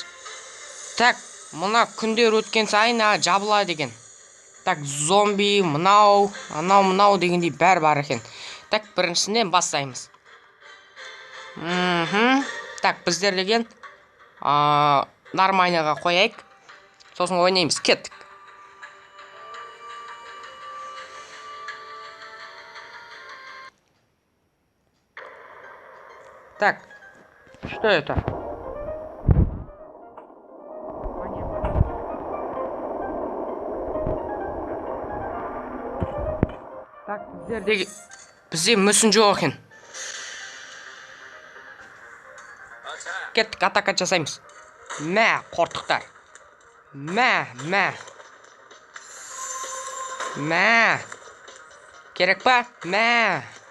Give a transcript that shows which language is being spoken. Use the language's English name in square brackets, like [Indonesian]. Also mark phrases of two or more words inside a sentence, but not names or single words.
[Kazakh] Так, мына күндер өткен сайын жабылады екен. Так, зомби, мынау дегендей бәрі бар екен. Так, біріншісінен бастаймыз. Так, біздер деген нормальныйға қояйық. Сосын ойнаймыз. Кеттік. [Russian] Так, что это? [Kazakh] Так, бізде мүсін жоқ екен. Кеттік, атака жасаймыз. Мә, қортықтар. Мә. Керек па? Мә.